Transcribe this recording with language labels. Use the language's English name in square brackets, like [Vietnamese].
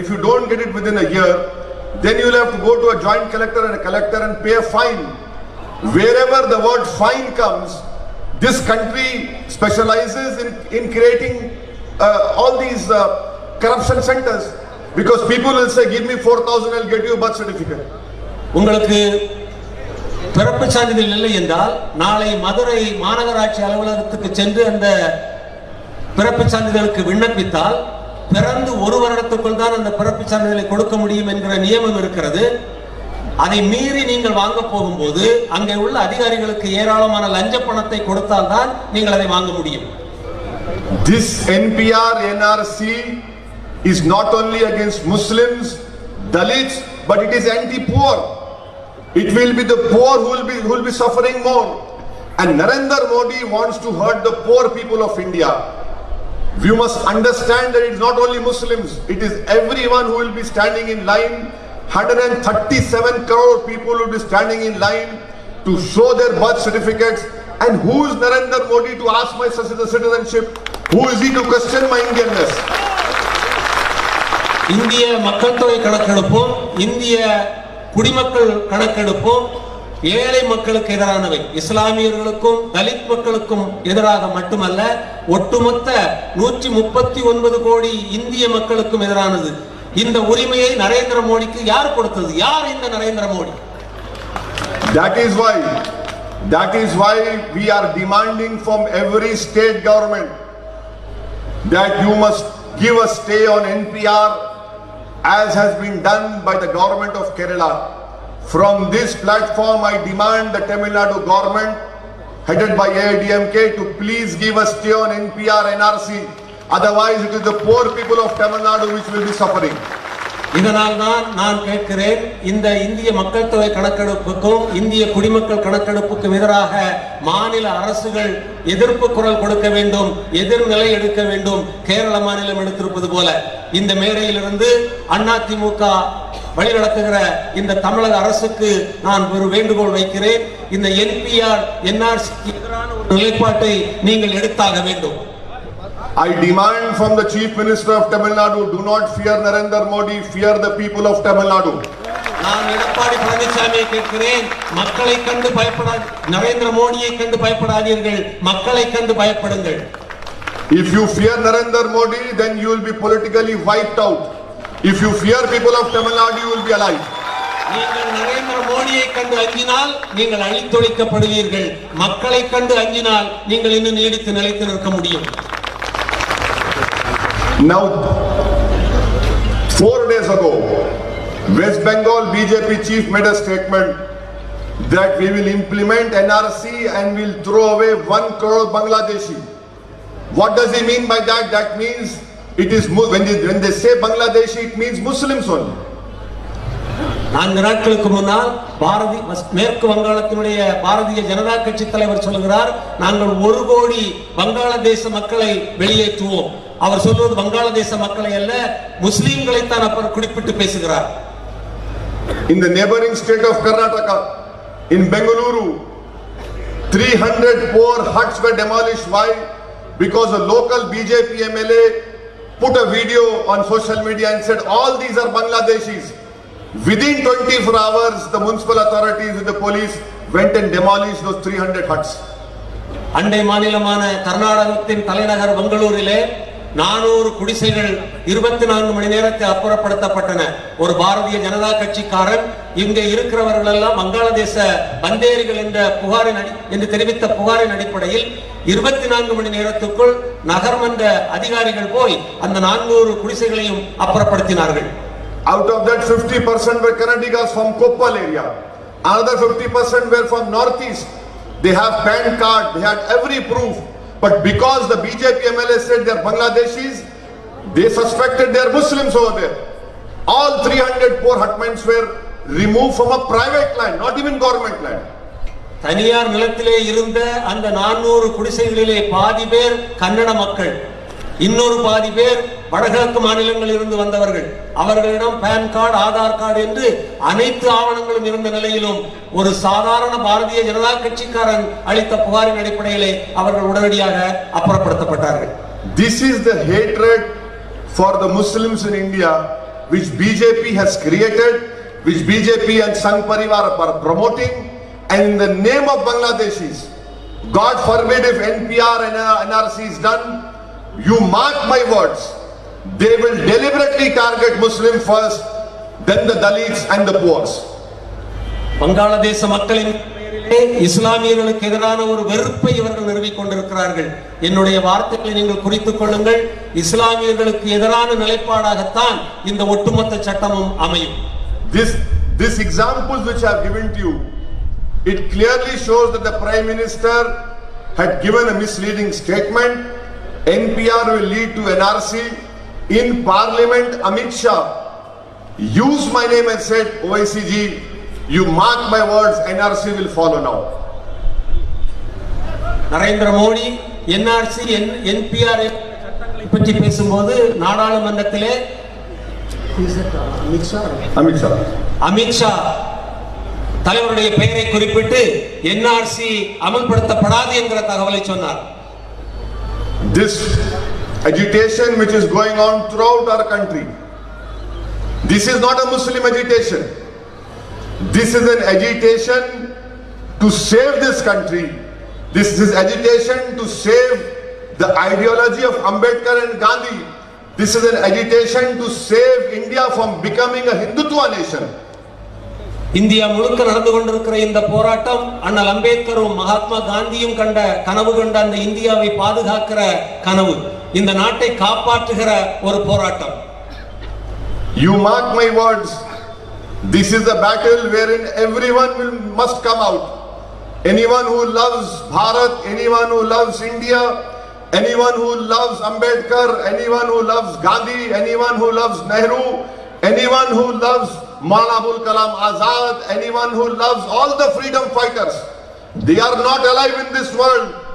[English] If you don't get it within a year, then you will have to go to a joint collector and a collector and pay a fine. Wherever the word fine comes, this country specializes in creating all these corruption centers, because people will say, give me 4,000, I'll get you a birth certificate. [Tamil] உங்களுக்கு பிறப்பு சான்றிதழ் இல்லை என்றால் நாளை மதுரை மாநகராட்சி அலுவலகத்துக்கு சென்று அந்த பிறப்பு சான்றிதழுக்கு விண்ணப்பித்தால் பிறந்து ஒரு வருடத்துக்குள் தான் அந்த பிறப்பு சான்றிதழை கொடுக்க முடியும் என்கிற நியமம் இருக்கிறது. அதை மீறி நீங்கள் வாங்க போகும்போது அங்கே உள்ள அதிகாரிகளுக்கு ஏராளமான லஞ்ச பணத்தை கொடுத்தால் தான் நீங்கள் அதை வாங்க முடியும். [English] This NPR NRC is not only against Muslims, Dalits, but it is anti-poor. It will be the poor who will be suffering more. And Narendra Modi wants to hurt the poor people of India. We must understand that it is not only Muslims, it is everyone who will be standing in line. 137 crore people will be standing in line to show their birth certificates. And who is Narendra Modi to ask my citizenship? Who is he to question my Indianness? [Tamil] இந்திய மக்கள் தொகை கணக்கெடுப்பும் இந்திய குடிமக்கள் கணக்கெடுப்பும் ஏழை மக்களுக்கு எதிரானவை. இஸ்லாமியர்களுக்கும் தலித் மக்களுக்கும் எதிராக மட்டுமல்ல, ஒட்டுமொத்த 139 கோடி இந்திய மக்களுக்கும் எதிரானது. இந்த உரிமையை நரேந்திர மோடிக்கு யார் கொடுத்தது? யார் இந்த Narendra Modi? [English] That is why we are demanding from every state government that you must give a stay on NPR, as has been done by the government of Kerala. From this platform, I demand the Tamil Nadu government, headed by AIDMK, to please give a stay on NPR NRC. Otherwise, it is the poor people of Tamil Nadu which will be suffering. [Tamil] இதனால் தான் நான் கேட்கிறேன், இந்த இந்திய மக்கள் தொகை கணக்கெடுப்புக்கும் இந்திய குடிமக்கள் கணக்கெடுப்புக்கும் எதிராக மாநில அரசுகள் எதிர்ப்பு குரல் கொடுக்க வேண்டும், எதிர்நிலை எடுக்க வேண்டும். கேரள மாநிலம் எடுத்திருப்பது போல இந்த மேடையிலிருந்து அதிமுக வழிநடத்துகிற இந்த தமிழக அரசுக்கு நான் ஒரு வேண்டுகோள் வைக்கிறேன். இந்த NPR NRC எதிரான ஒரு நிலைப்பாட்டை நீங்கள் எடுத்தாக வேண்டும். [English] I demand from the Chief Minister of Tamil Nadu, do not fear Narendra Modi, fear the people of Tamil Nadu. [Tamil] நான் எடப்பாடி பழனிசாமியை கேட்கிறேன், மக்களை கண்டு நரேந்திர மோடியை கண்டு பயப்படாதீர்கள், மக்களை கண்டு பயப்படுங்கள். [English] If you fear Narendra Modi, then you will be politically wiped out. If you fear people of Tamil Nadu, you will be alive. [Tamil] நீங்கள் நரேந்திர மோடியை கண்டு அஞ்சினால் நீங்கள் அழித்தொழிக்கப்படுவீர்கள். மக்களை கண்டு அஞ்சினால் நீங்கள் இன்னும் நீடித்து நிலைத்து நிற்க முடியும். [English] Now, 4 days ago, West Bengal BJP chief made a statement that we will implement NRC and we'll throw away 1 crore Bangladeshi. What does he mean by that? That means it is, when they say Bangladeshi, it means Muslims only. [Tamil] 4 நாட்களுக்கு முன்னால் மேற்கு வங்காளத்தினுடைய பாரதிய ஜனதா கட்சி தலைவர் சொல்கிறார், நாங்கள் 1 கோடி வங்காளதேச மக்களை வெளியேற்றுவோம். அவர் சொல்வது வங்காளதேச மக்களை அல்ல, முஸ்லிம்களை தான் அவர் குறிப்பிட்டு பேசுகிறார். [English] In the neighboring state of Karnataka, in Bengaluru, 300 poor huts were demolished. Why? Because a local BJP MLA put a video on social media and said all these are Bangladeshis. Within 24 hours, the municipal authorities with the police went and demolished those 300 huts. [Tamil] அண்டை மாநிலமான கர்நாடகத்தின் தலைநகர் பெங்களூரிலே 400 குடிசைகள் 24 மணி நேரத்தில் அப்புறப்படுத்தப்பட்டன. ஒரு பாரதிய ஜனதா கட்சிக்காரன் இங்கே இருக்கிறவர்கள் எல்லாம் வங்காளதேச பந்தேரிகள் என்று தெரிவித்த புகாரின் அடிப்படையில் 24 மணி நேரத்துக்குள் நகர்மன்ற அதிகாரிகள் போய் அந்த 400 குடிசைகளையும் அப்புறப்படுத்தினார்கள். [English] Out of that, 50% were Kannadigas from Koppal area. Another 50% were from northeast. They have PAN card, they had every proof. But because the BJP MLA said they are Bangladeshis, they suspected they are Muslims over there. All 300 poor hutments were removed from a private land, not even government land. [Tamil] தனியார் நிலத்திலே இருந்த அந்த 400 குடிசைகளிலே பாதி பேர் கன்னட மக்கள், இன்னொரு பாதி பேர் வடகிழக்கு மாநிலங்களில் இருந்து வந்தவர்கள். அவர்களிடம் பேன் கார்டு, ஆதார் கார்டு என்று அனைத்து ஆவணங்களும் இருந்த நிலையிலும் ஒரு சாதாரண பாரதிய ஜனதா கட்சிக்காரன் அளித்த புகாரின் அடிப்படையிலே அவர்கள் உடனடியாக அப்புறப்படுத்தப்பட்டார்கள். [English] This is the hatred for the Muslims in India which BJP has created, which BJP and Sangh Parivar are promoting, and in the name of Bangladeshis, God forbid if NPR and NRC is done, you mark my words, they will deliberately target Muslim first, then the Dalits and the poor. [Tamil] வங்காளதேச மக்களின் இஸ்லாமியர்களுக்கு எதிரான ஒரு வெறுப்பை இவர்கள் நிறுவிக் கொண்டிருக்கிறார்கள். என்னுடைய வார்த்தைகளை நீங்கள் குறித்துக் கொள்ளுங்கள். இஸ்லாமியர்களுக்கு எதிரான நிலைப்பாடாகத்தான் இந்த ஒட்டுமொத்த சட்டமும் அமையும். [English] This examples which I have given to you, it clearly shows that the Prime Minister had given a misleading statement. NPR will lead to NRC. In Parliament, Amit Shah used my name and said, Owaisi ji, you mark my words, NRC will follow now. [Tamil] Narendra Modi NRC NPR பற்றி பேசும்போது நாடாளுமன்றத்திலே அமித் ஷா தலைவருடைய பெயரை குறிப்பிட்டு NRC அமல்படுத்தப்படாது என்கிற தகவலை சொன்னார். [English] This agitation which is going on throughout our country, this is not a Muslim agitation. This is an agitation to save this country. This is agitation to save the ideology of Ambedkar and Gandhi. This is an agitation to save India from becoming a Hindutva nation. [Tamil] India முழுக்க நடந்து கொண்டிருக்கிற இந்த போராட்டம் அண்ணல் அம்பேத்கரும் மகாத்மா காந்தியும் கனவு கண்ட அந்த இந்தியாவை பாதுகாக்கிற கனவு, இந்த நாட்டை காப்பாற்றுகிற ஒரு போராட்டம். [English] You mark my words, this is a battle wherein everyone must come out. Anyone who loves Bharat, anyone who loves India, anyone who loves Ambedkar, anyone who loves Gandhi, anyone who loves Nehru, anyone who loves Maulana Abul Kalam Azad, anyone who loves all the freedom fighters, they are not alive in this world.